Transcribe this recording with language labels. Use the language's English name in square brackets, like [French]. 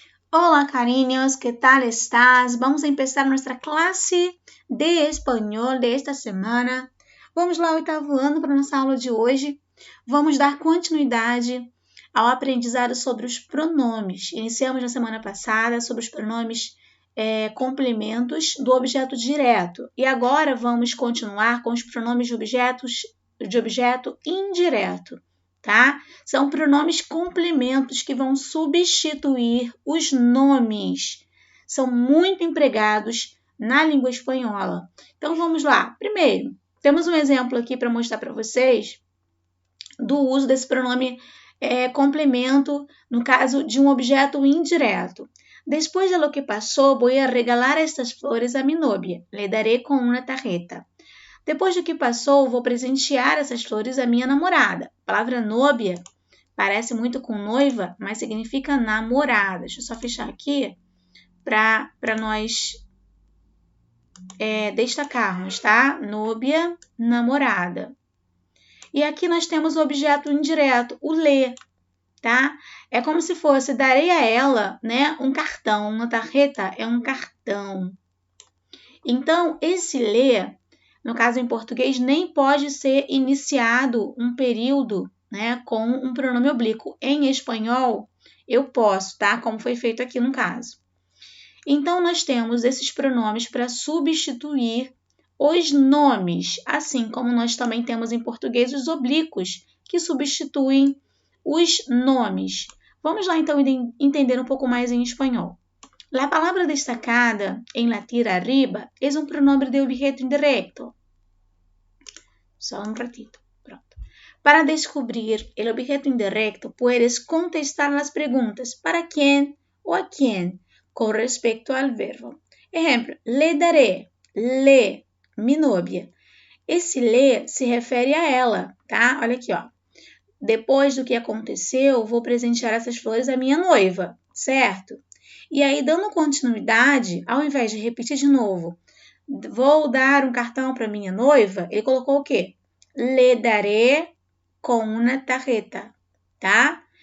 [Spanish] Hola cariños, ¿qué tal estás? Vamos a empezar nuestra clase de espanhol de esta semana. [Portuguese] Vamos lá, oitavo ano, para nossa aula de hoje. Vamos dar continuidade ao aprendizado sobre os pronomes. Iniciamos na semana passada sobre os pronomes complementos do objeto direto. E agora vamos continuar com os pronomes de objeto indireto. Tá? São pronomes complementos que vão substituir os nomes. São muito empregados na língua espanhola. Então, vamos lá. Primeiro, temos um exemplo aqui para mostrar para vocês do uso desse pronome complemento no caso de um objeto indireto. [Spanish] Después de lo que pasó, voy a regalar estas flores a mi novia. Le daré con una tarjeta. [Portuguese] Depois do que passou, vou presentear essas flores à minha namorada. A palavra nóbia parece muito com noiva, mas significa namorada. Deixa eu só fechar aqui para nós destacarmos, tá? Nóbia, namorada. E aqui nós temos o objeto indireto, o le, tá? É como se fosse, darei a ela, né, um cartão. Uma tarjeta é um cartão. Então, esse le, no caso em português, nem pode ser iniciado um período, né, com um pronome oblíquo. Em espanhol, eu posso, tá? Como foi feito aqui no caso. Então, nós temos esses pronomes para substituir os nomes, assim como nós também temos em português os oblíquos, que substituem os nomes. Vamos lá, então, entender um pouco mais em espanhol. [Spanish] La palabra destacada en la tira arriba es un pronombre de objeto indirecto. Só un ratito. Pronto. Para descubrir el objeto indirecto, puedes contestar las preguntas ¿para quién o a quién? Con respecto al verbo. Ejemplo, le daré, le, mi novia. [Portuguese] Esse le se refere a ela, tá? Olha aqui, ó. Depois do que aconteceu, vou presentear essas flores à minha noiva, certo? E aí, dando continuidade, ao invés de repetir de novo, vou dar um cartão para minha noiva, ele colocou o quê? [Spanish] Le daré con una tarjeta, tá?